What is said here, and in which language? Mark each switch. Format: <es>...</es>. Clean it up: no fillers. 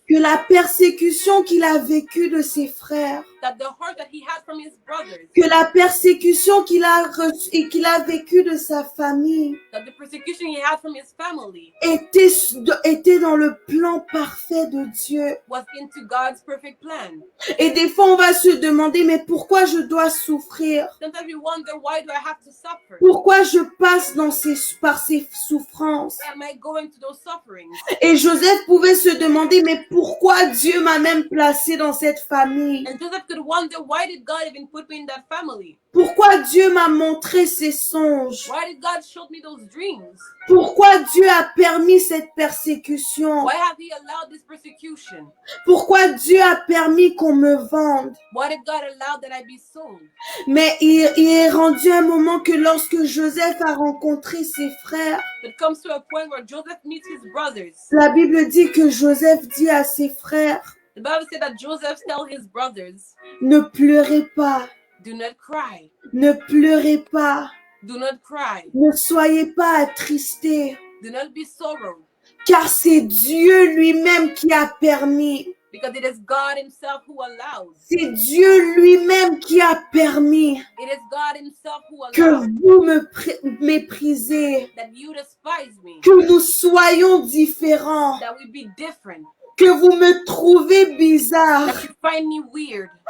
<fr>que la persécution qu'il a vécue de ses frères,</fr> <en>that the hurt that he had from his brothers,</en> <fr>que la persécution qu'il a vécue de sa famille</fr> <en>that the persecution he had from his family</en> <fr>était dans le plan parfait de Dieu.</fr> <en>was into God's perfect plan.</en> <fr>Et des fois, on va se demander, mais pourquoi je dois souffrir?</fr> <en>Sometimes we wonder, why do I have to suffer?</en> <fr>Pourquoi je passe par ces souffrances?</fr> <en>Why am I going to those sufferings?</en> <fr>Et Joseph pouvait se demander, mais pourquoi Dieu m'a même placé dans cette famille?</fr> <en>And Joseph could wonder, why did God even put me in that family?</en> <fr>Pourquoi Dieu m'a montré ces songes?</fr> <en>Why did God show me those dreams?</en> <fr>Pourquoi Dieu a permis cette persécution?</fr> <en>Why have he allowed this persecution?</en> <fr>Pourquoi Dieu a permis qu'on me vende?</fr> <en>Why did God allow that I be sold?</en> <fr>Mais il est rendu un moment que lorsque Joseph a rencontré ses frères,</fr> <en>It comes to a point where Joseph meets his brothers.</en> <fr>la Bible dit que Joseph dit à ses frères,</fr> <en>The Bible said that Joseph tells his brothers,</en> <fr>ne pleurez pas,</fr> <en>do not cry.</en> <fr>ne pleurez pas,</fr> <en>Do not cry.</en> <fr>ne soyez pas attristés,</fr> <en>Do not be sorrowed.</en> <fr>car c'est Dieu lui-même qui a permis.</fr> <en>Because it is God himself who allows.</en> <fr>C'est Dieu lui-même qui a permis</fr> <en>It is God himself who</en> <fr>que</fr> <en>allows</en> <fr>vous me méprisez,</fr> <en>that you despise me,</en> <fr>que nous soyons différents,</fr> <en>that we be different,</en> <fr>que vous me trouvez bizarre,</fr> <en>that you find me weird,</en>